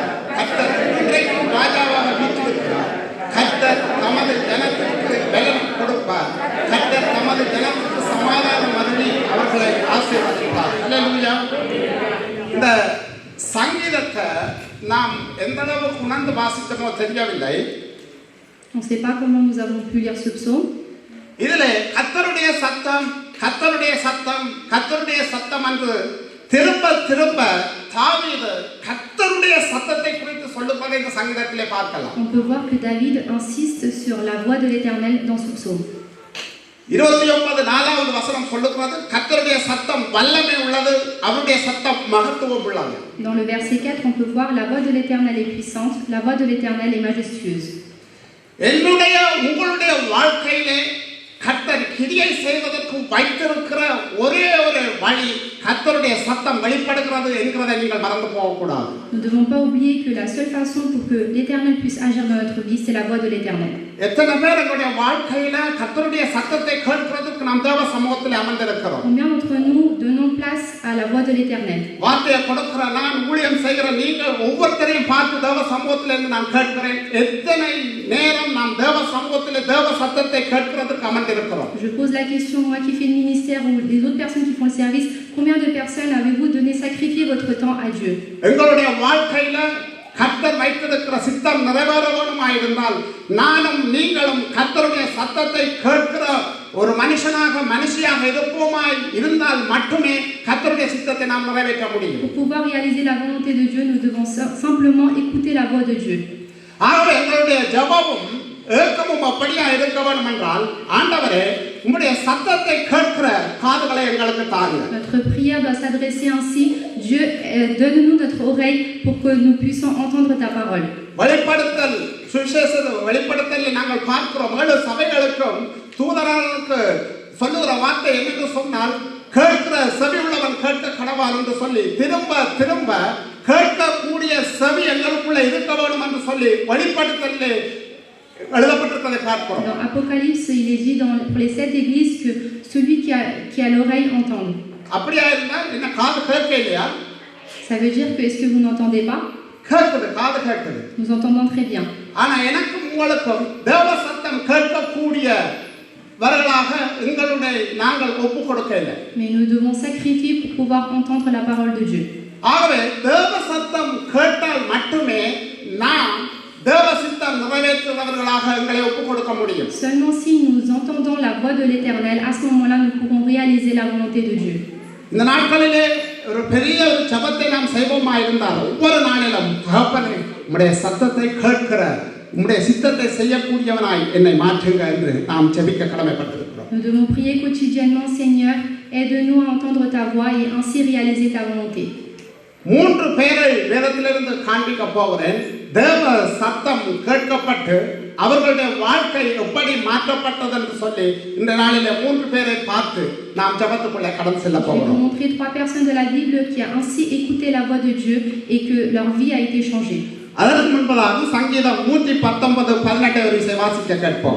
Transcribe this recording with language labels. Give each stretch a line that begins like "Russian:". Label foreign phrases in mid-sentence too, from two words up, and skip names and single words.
Tamil: கர்த்தர் இன்றைக்கும் ராஜாவாக வீற்றிருக்கிறார். கர்த்தர் தமது ஜனத்திற்கு பலன் கொடுப்பார். கர்த்தர் தமது ஜனத்திற்கு சமாதானம் அருளி அவர்களை ஆசீர்வதிப்பார். அல்லேலூயா. இந்த சங்கீதத்தை நாம் எந்த அளவுக்கு உணர்ந்து வாசித்தமோ தெரியவில்லை.
French: On ne sait pas comment nous avons pu lire ce psaume.
Tamil: இதிலே கர்த்தருடைய சத்தம் கர்த்தருடைய சத்தம் கர்த்தருடைய சத்தம் என்று திரும்ப திரும்ப தாவீது கர்த்தருடைய சத்தத்தை குறித்து சொல்லுவதை இந்த சங்கீதத்திலே பார்க்கலாம்.
French: On peut voir que David insiste sur la voix de l'Éternel dans ce psaume.
Tamil: 29வது வசனம் சொல்லுகிறது கர்த்தருடைய சத்தம் வல்லமை உள்ளது, அவருடைய சத்தம் மகத்துவம் உள்ளது.
French: Dans le verset 4, on peut voir la voix de l'Éternel est puissante, la voix de l'Éternel est majestueuse.
Tamil: என்னுடைய உங்களுடைய வாழ்க்கையிலே கர்த்தர் கிரியை செய்வதற்கு வைத்திருக்கிற ஒரே ஒரு வழி கர்த்தருடைய சத்தம் வெளிப்படுகிறது என்கிறதை நீங்கள் மறந்து போகக்கூடாது.
French: Nous ne devons pas oublier que la seule façon pour que l'Éternel puisse agir dans notre vie, c'est la voix de l'Éternel.
Tamil: எத்தனை பேர் எங்களுடைய வாழ்க்கையில கர்த்தருடைய சத்தத்தை கேட்கிறதுக்கு நாம் தேவ சமூகத்தில் அமர்ந்திருக்கிறோம்?
French: Combien d'entre nous donnons place à la voix de l'Éternel?
Tamil: வார்த்தையை கொடுக்கிற நான், ஊழியம் செய்கிற நீங்கள் ஒவ்வொருத்தரையும் பார்த்து தேவ சமூகத்தில் இருந்து நான் கேட்கிறேன், எத்தனை நேரம் நாம் தேவ சமூகத்தில் தேவ சத்தத்தை கேட்கிறதுக்கு அமர்ந்திருக்கிறோம்?
French: Je pose la question, moi qui fais le ministère ou les autres personnes qui font le service, combien de personnes avez-vous donné sacrifier votre temps à Dieu?
Tamil: எங்களுடைய வாழ்க்கையில கர்த்தர் வைத்திருக்கிற சித்தம் நிறைவேற வேண்டுமாயிருந்தால் நானும் நீங்களும் கர்த்தருடைய சத்தத்தை கேட்கிற ஒரு மனுஷியாக இருப்போமாய் இருந்தால் மட்டுமே கர்த்தருடைய சித்தத்தை நாம் நிறைவேற்ற முடியும்.
French: Pour pouvoir réaliser la volonté de Dieu, nous devons simplement écouter la voix de Dieu.
Tamil: ஆகவே எங்களுடைய ஜெபமும் ஏக்கமும் அப்படியா இருக்க வேண்டும் என்றால், ஆண்டவரே உம்முடைய சத்தத்தை கேட்கிற காதுகளை எங்களுக்கு தாருங்க.
French: Notre prière doit s'adresser ainsi: Dieu, donne-nous notre oreille pour que nous puissions entendre ta parole.
Tamil: வெளிப்படுத்தல் வெளிப்படுத்தலில் நாங்கள் பார்க்கிறோம், 7 சபைகளுக்கும் தூதர்களுக்கு சொல்லுகிற வார்த்தை என்னென்று சொன்னால், கேட்கிற செவி உள்ளவன் கேட்க கடவான் என்று சொல்லி திரும்ப திரும்ப கேட்கக்கூடிய செவி எங்களுக்குள்ள இருக்க வேண்டும் என்று சொல்லி வெளிப்படுத்தலில் எழுதப்பட்டிருப்பதை பார்க்கிறோம்.
French: Dans Apocalypse, il est dit pour les 7 églises que celui qui a l'oreille entende.
Tamil: அப்படியா இருந்தா என்ன காது கேட்க இல்லையா?
French: Ça veut dire que est-ce que vous n'entendez pas?
Tamil: கேட்குது, காது கேட்குது.
French: Nous entendons très bien.
Tamil: ஆனா எனக்கும் உங்களுக்கும் தேவ சத்தம் கேட்கக்கூடியவர்களாக நாங்கள் ஒப்பு கொடுக்க இல்லை.
French: Mais nous devons sacrifier pour pouvoir entendre la parole de Dieu.
Tamil: ஆகவே தேவ சத்தம் கேட்டால் மட்டுமே நாம் தேவ சித்தம் நிறைவேற்றுபவர்களாக எங்களை ஒப்பு கொடுக்க முடியும்.
French: Seulement si nous entendons la voix de l'Éternel, à ce moment-là nous pourrons réaliser la volonté de Dieu.
Tamil: இந்த நாட்களிலே ஒரு பெரிய ஜெபத்தை நாம் செய்வோமா இருந்தால், ஒவ்வொரு நாளிலும் தகப்பனே உம்முடைய சத்தத்தை கேட்கிற உம்முடைய சித்தத்தை செய்யக்கூடியவனாய் என்னை மாற்றுங்க என்று நாம் ஜெபிக்க கடமைப்பட்டிருக்கிறோம்.
French: Nous devons prier quotidiennement: Seigneur, aide-nous à entendre ta voix et ainsi réaliser ta volonté.
Tamil: 3 பேரை வேதத்திலிருந்து காண்பிக்க போகிறேன். தேவ சத்தம் கேட்கப்பட்டு அவர்களுடைய வாழ்க்கை எப்படி மாற்றப்பட்டது என்று சொல்லி இந்த நாளிலே 3 பேரை பார்த்து நாம் ஜெபத்துக்குள்ளே கடந்து செல்ல போகிறோம்.
French: Je vais vous montrer 3 personnes de la Bible qui a ainsi écouté la voix de Dieu et que leur vie a été changée.
Tamil: அதற்கு முன்பதாக சங்கீதம் 119:18 வரை வாசிக்க கேட்போம்.